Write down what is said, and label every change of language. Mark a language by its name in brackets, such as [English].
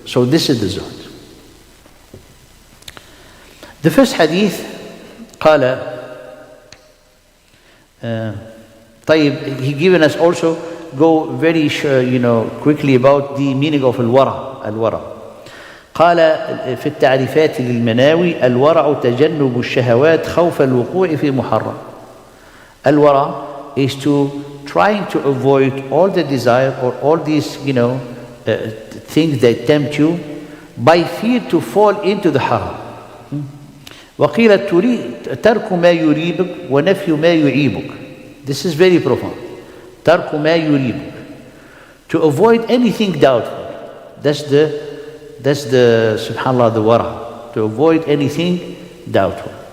[English] So this is the Zuhud. The first hadith, قال, he given us also, go very quickly about the meaning of الورع. [Arabic] قال في التعريفات للمناوي الورع تجنب الشهوات خوف الوقوع في محرم. [English] الورع is to trying to avoid all the desire or all these things that tempt you by fear to fall into the haram. [Arabic] وقيل ترك ما يريبك ونفي ما يعيبك. [English] This is very profound. [Arabic] ترك ما يريبك, [English] to avoid anything doubtful. That's the subhanallah, the wara, to avoid anything doubtful.